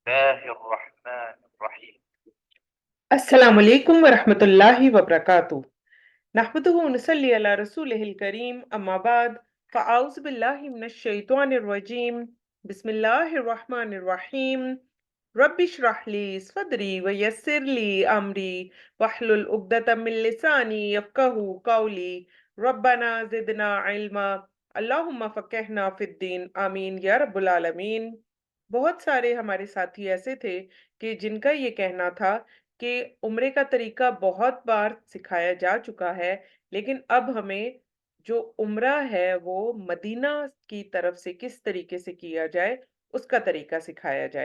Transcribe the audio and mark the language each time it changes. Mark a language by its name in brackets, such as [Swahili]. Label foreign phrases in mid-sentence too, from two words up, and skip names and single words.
[Arabic] الله الرحمن الرحيم. السلام عليكم ورحمة الله وبركاته. نحمده ونصلي على رسوله الكريم، أما بعد، فأعوذ بالله من الشيطان الرجيم. بسم الله الرحمن الرحيم. رب اشرح لي صدري ويسر لي أمري واحلل عقدة من لساني يفقهوا قولي. ربنا زدنا علما. اللهم فقهنا في الدين. آمين يا رب العالمين. [Urdu] بہت سارے ہمارے ساتھی ایسے تھے کہ جن کا یہ کہنا تھا کہ عمرے کا طریقہ بہت بار سکھایا جا چکا ہے، لیکن اب ہمیں جو عمرہ ہے وہ مدینہ کی طرف سے کس طریقے سے کیا جائے، اس کا طریقہ سکھایا جائے.